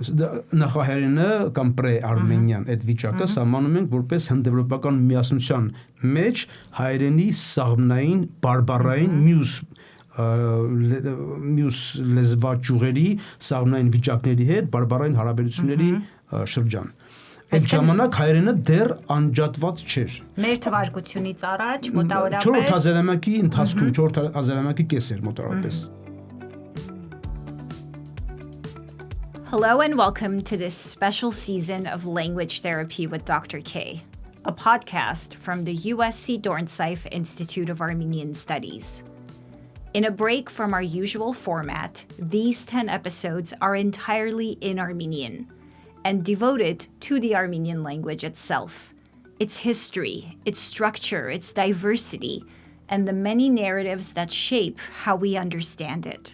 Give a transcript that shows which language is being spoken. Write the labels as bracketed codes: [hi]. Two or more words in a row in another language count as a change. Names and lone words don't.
[hy] Նախահայերենը կամ pre-Armenian այդ վիճակը սահմանում ենք որպես հնդեվրոպական միասնության մեջ հայերենի սաղմնային, բարբառային մյուս լեզվաճյուղերի սաղմնային վիճակների հետ բարբառային հարաբերությունների շրջան։ Այդ ժամանակ հայերենը դեռ անջատված չէր։ Մեր թվարկությունից առաջ մոտավորապես 4 հազարամյակի ընթացքում 4 հազարամյակի կես էր մոտավորապես։ [en] Hello and welcome to this special season of Language Therapy with Dr. K, a podcast from the USC Dornsife Institute of Armenian Studies. In a break from our usual format, these 10 episodes are entirely in Armenian and devoted to the Armenian language itself, its history, its structure, its diversity, and the many narratives that shape how we understand it.